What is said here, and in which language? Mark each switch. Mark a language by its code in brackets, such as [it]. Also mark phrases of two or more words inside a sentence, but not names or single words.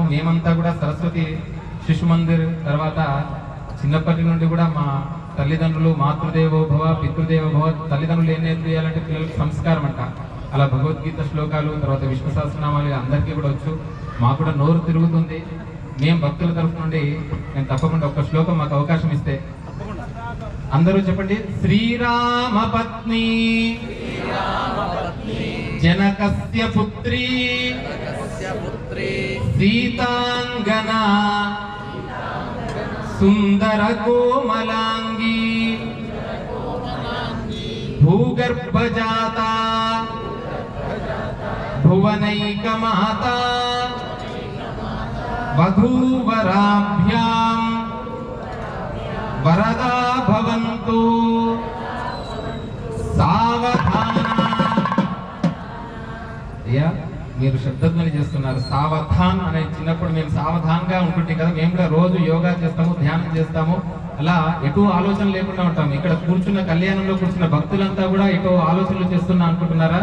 [te] మేమంతా కూడా సరస్వతి శిశు మందిర్ తర్వాత చిన్నప్పటి నుండి కూడా మా తల్లిదండ్రులు [sa] మాతృదేవోభవ పితృదేవోభవ, [te] తల్లిదండ్రులు ఏం నేర్పియాలంటే పిల్లలకు సంస్కారం అంట. అలా భగవద్గీత శ్లోకాలు తర్వాత విష్ణు సహస్రనామాలు అందరికీ కూడా వచ్చు. మాకు కూడా నోరు తిరుగుతుంది. మేము భక్తుల తరఫు నుండి నేను తప్పకుండా ఒక్క శ్లోకం మాకు అవకాశం ఇస్తే అందరూ చెప్పండి. [sa] శ్రీరామ పత్ని जनकस्य पुत्री सीतांगना सुंदर कोमलांगी भूगर्भजाता भुवनैक माता वधूवराभ्यां वरदा भवन्तु सावधाना। [te] అయ్యా మీరు శబ్దధ్వని చేస్తున్నారు. సావధాన్ అనే చిన్నప్పుడు మేము సావధాన్గా ఉంటుంటే కదా, మేము కూడా రోజు యోగా చేస్తాము, ధ్యానం చేస్తాము. అలా ఎటు ఆలోచన లేకుండా ఉంటాము. ఇక్కడ కూర్చున్న కళ్యాణంలో కూర్చున్న భక్తులంతా కూడా ఎటు ఆలోచనలు చేస్తున్నా అనుకుంటున్నారా?